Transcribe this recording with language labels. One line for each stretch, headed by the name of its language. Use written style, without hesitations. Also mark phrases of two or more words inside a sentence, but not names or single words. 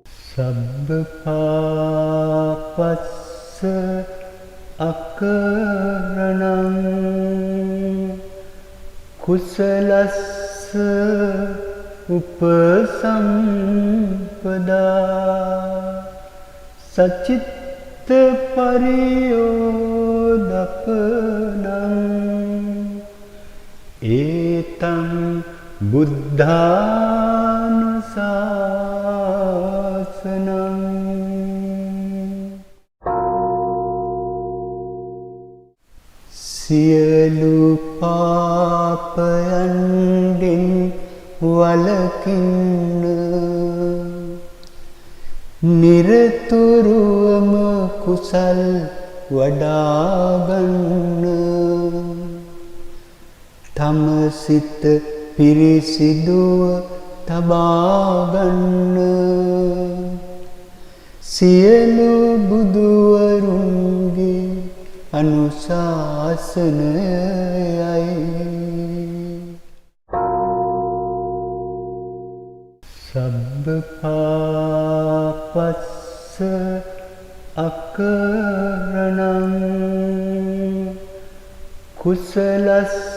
Pali: සබ්බ පාපස්ස අකරණං කුසලස්ස උපසම්පදා සචිත්ත පරියෝදපනං ඒතං බුද්ධානුශාසනං.
Sinhala: සියලු පාපයන්ගෙන් වළකින්න නිරතුරුවම කුසල් වඩාගන්න තම සිත පිරිසිදුව තබාගන්න සියලු බුදුවරුන්ගේ අනුශාසනයයි.
Pali: සබ්බ පාපස්ස අකරණං කුසලස්ස